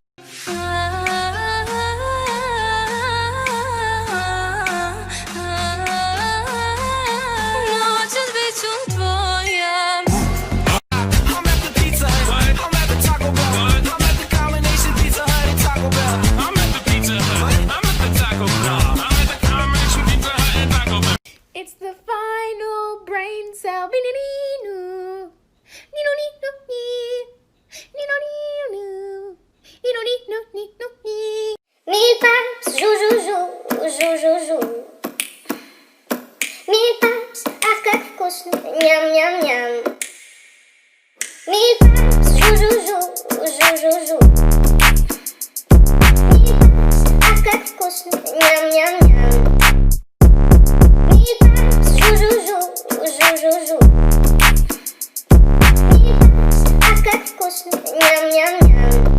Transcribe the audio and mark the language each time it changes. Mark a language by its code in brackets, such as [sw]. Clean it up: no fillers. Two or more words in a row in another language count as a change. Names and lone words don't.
[en] I'm at the Pizza Hut. I'm at the Taco Bell. I'm at the Combination Pizza Hut and Taco Bell. I'm at the Pizza Hut. I'm at the Taco Bell. I'm at the Combination Pizza Hut and Taco Bell. It's the final brain cell. Mille paps, jou jou jou, jou jou jou. Mille paps, [ru] ах как вкусно, ням ням ням. Mille paps, jou jou jou, jou jou jou. Mille paps, ах как вкусно, ням ням ням. Mille paps, jou jou jou, jou jou jou. Mille paps, ах как вкусно, ням ням ням.